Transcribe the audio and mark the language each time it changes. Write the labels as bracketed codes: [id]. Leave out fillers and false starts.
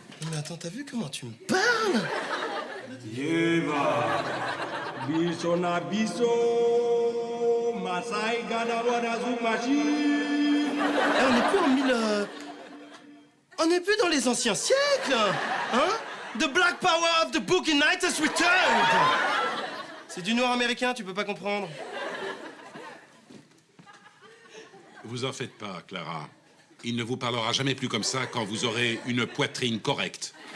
[fr] Mais attends, t'as vu comment tu me parles? Yeva, biso na biso, Masai Gadawara Zumashi. On n'est plus en on n'est plus dans les anciens siècles, hein? [en] The Black Power of the Boogie Night has returned. [fr] C'est du noir américain, tu peux pas comprendre. Vous en faites pas, Clara. Il ne vous parlera jamais plus comme ça quand vous aurez une poitrine correcte.